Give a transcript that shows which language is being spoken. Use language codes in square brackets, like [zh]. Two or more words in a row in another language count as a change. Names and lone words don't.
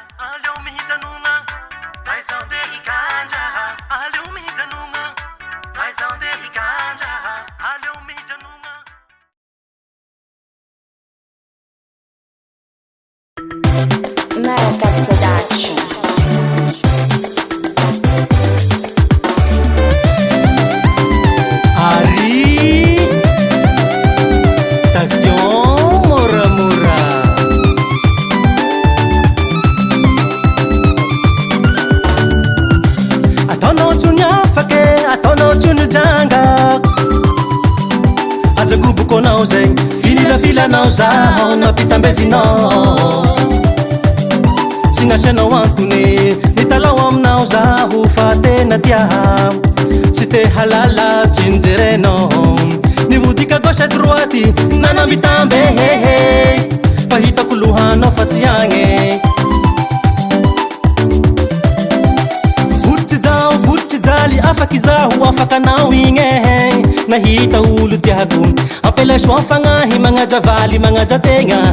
[mg] American Production. Ari, attention, mora mora. Ataonao tsony afake, ataonao tsony janga. Ajagoboko anao zegny, filafilanao zaho nampitambezinao. Tsy nasianao antony, nitalao aminao zaho fa tena tiaha. Tsy te halala tsinjerenao, nivodika [fr] gauche à droite [mg] nanambitambe hehe. Pahitako lohanao fa tsy agny. Votitsy jaly afaky zaho afaka anao igny. Nahita olo tiako ampela soa fagnahy magnaja valy magnaja tegna.